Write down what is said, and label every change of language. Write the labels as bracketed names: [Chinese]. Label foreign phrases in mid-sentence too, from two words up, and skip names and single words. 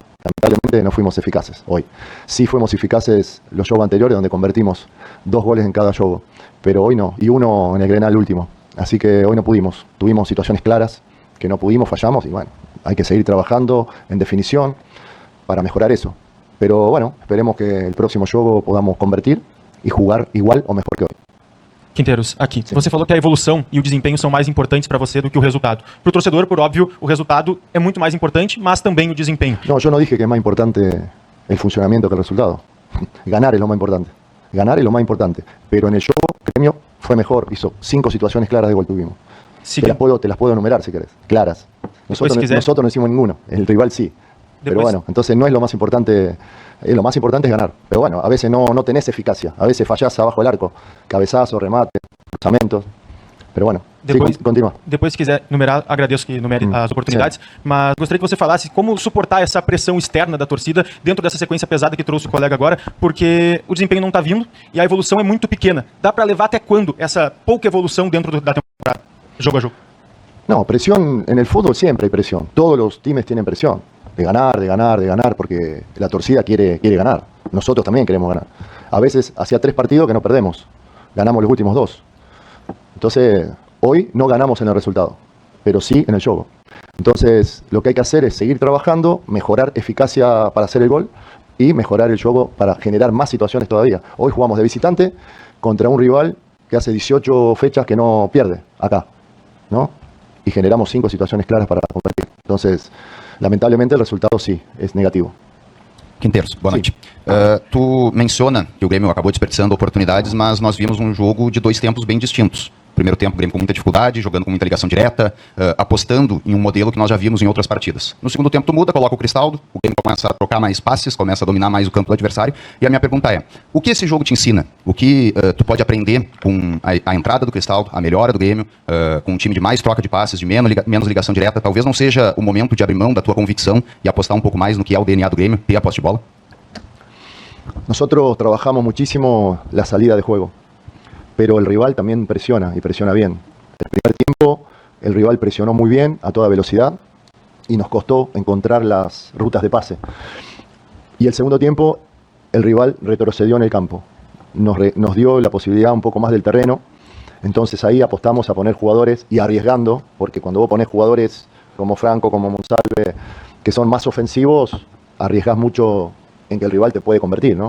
[Spanish] Lamentablemente no fuimos eficaces hoy. Sí fuimos eficaces los juegos anteriores donde convertimos 2 goles en cada juego, pero hoy no, y 1 en el Grenal último. Así que hoy no pudimos. Tuvimos situaciones claras que no pudimos, fallamos y bueno, hay que seguir trabajando en definición para mejorar eso. Pero bueno, esperemos que el próximo juego podamos convertir y jugar igual o mejor que hoy. [Portuguese] Quinteiros, aqui. Sim. Você falou que a evolução e o desempenho são mais importantes para você do que o resultado. Para o torcedor, por óbvio, o resultado é muito mais importante, mas também o desempenho. [Spanish] No, yo no dije que es más importante el funcionamiento que el resultado. Ganar es lo más importante. Ganar es lo más importante. Pero en el juego, Gremio fue mejor. Hizo 5 situaciones claras de gol tuvimos. Sí, te las puedo enumerar si querés. Claras. Nosotros no hicimos ninguno. El rival sí. Pero bueno, entonces no es lo más importante. Lo más importante es ganar. Pero bueno, a veces no tenés eficacia. A veces fallás abajo del arco. Cabezazo, remate, cruzamentos. Pero bueno, [Portuguese] Depois, [Spanish] sí, continua. [Portuguese] Depois, se quiser numerar, agradeço que numere as oportunidades, mas gostaria que você falasse como suportar essa pressão externa da torcida dentro dessa sequência pesada que trouxe o colega agora, porque o desempenho não está vindo e a evolução é muito pequena. Dá para levar até quando essa pouca evolução dentro da temporada, jogo a jogo? [Spanish] No, presión en el fútbol siempre hay presión. Todos los teams tienen presión. De ganar, porque la torcida quiere ganar. Nosotros también queremos ganar. A veces hacía 3 partidos que no perdemos. Ganamos los últimos 2. Entonces, hoy no ganamos en el resultado, pero sí en el juego. Entonces, lo que hay que hacer es seguir trabajando, mejorar eficacia para hacer el gol y mejorar el juego para generar más situaciones todavía. Hoy jugamos de visitante contra un rival que hace 18 fechas que no pierde acá, ¿no? Y generamos 5 situaciones claras para convertir. Entonces, lamentablemente el resultado sí es negativo. [Portuguese] Quinteiros, boa noite. Tu menciona que o Grêmio acabou desperdiçando oportunidades, mas nós vimos um jogo de 2 tempos bem distintos. Primeiro tempo, o Grêmio com muita dificuldade, jogando com muita ligação direta, apostando em um modelo que nós já vimos em outras partidas. No segundo tempo, tu muda, coloca o Cristaldo, o Grêmio começa a trocar mais passes, começa a dominar mais o campo do adversário. E a minha pergunta é, o que esse jogo te ensina? O que tu pode aprender com a entrada do Cristaldo, a melhora do Grêmio, com um time de mais troca de passes, de menos ligação direta? Talvez não seja o momento de abrir mão da tua convicção e apostar um pouco mais no que é o DNA do Grêmio, ter a posse de bola? [Spanish] Nosotros trabajamos muchísimo la salida de juego, pero el rival también presiona y presiona bien. El primer tiempo el rival presionó muy bien a toda velocidad y nos costó encontrar las rutas de pase. Y el segundo tiempo el rival retrocedió en el campo, nos dio la posibilidad un poco más del terreno, entonces ahí apostamos a poner jugadores y arriesgando, porque cuando vos ponés jugadores como Franco, como Monsalve, que son más ofensivos, arriesgás mucho en que el rival te puede convertir, ¿no?